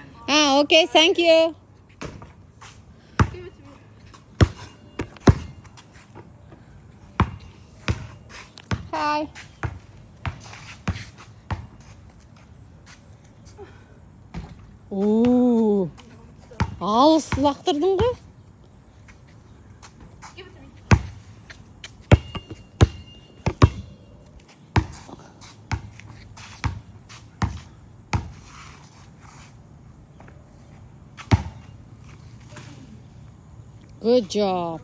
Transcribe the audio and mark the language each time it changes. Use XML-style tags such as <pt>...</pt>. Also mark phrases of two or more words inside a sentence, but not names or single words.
<en>Ah, okay, thank you. Give it to me. Hi. Oo.</en> <kk>Алыс лақтырдың ғой?</kk> <en>Give it to me. Good job.</en>